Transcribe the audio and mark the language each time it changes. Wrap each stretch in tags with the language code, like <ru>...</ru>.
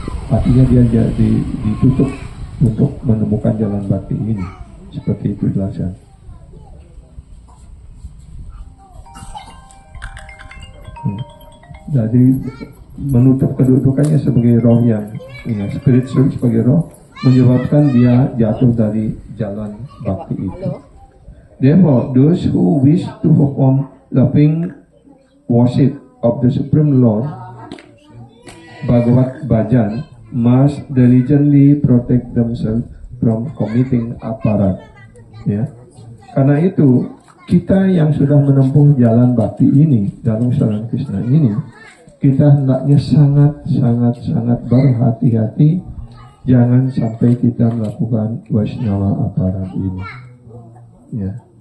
<id>Artinya dia ditutup untuk menemukan jalan bakti ini. Seperti itu jelaskan. Jadi menutup kedudukannya sebagai roh yang, ya, spiritual, sebagai roh, menyebabkan dia jatuh dari jalan bakti itu.</id> <en>Therefore, those who wish to perform loving worship of the Supreme Lord, Bhagavat Bhajan, must diligently protect themselves from committing aparat.</en> <id>Ya, karena itu kita yang sudah menempuh jalan bakti ini, dalam Saran Krishna ini, kita hendaknya sangat berhati-hati. Jangan sampai kita melakukan Vaishnava aparat ini, ya.</id>